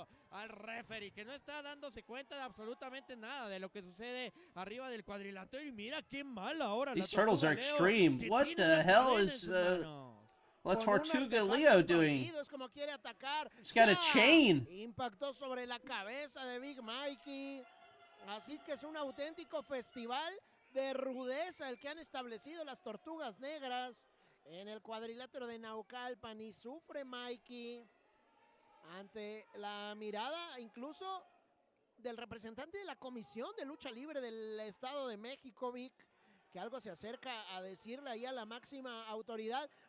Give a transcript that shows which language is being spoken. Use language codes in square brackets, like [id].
[es] Al referee que no está dándose cuenta de absolutamente nada de lo que sucede arriba del cuadrilátero y mira qué mal ahora. [en] These turtles are extreme. What the hell is la Tortuga Leo doing? He's got a chain. [es] Impactó sobre la cabeza de Big Mikey. Así que es un auténtico festival de rudeza el que han establecido las tortugas negras en el cuadrilátero de Naucalpan y sufre Mikey ante la mirada incluso del representante de la Comisión de Lucha Libre del Estado de México, Vic, que algo se acerca a decirle ahí a la máxima autoridad.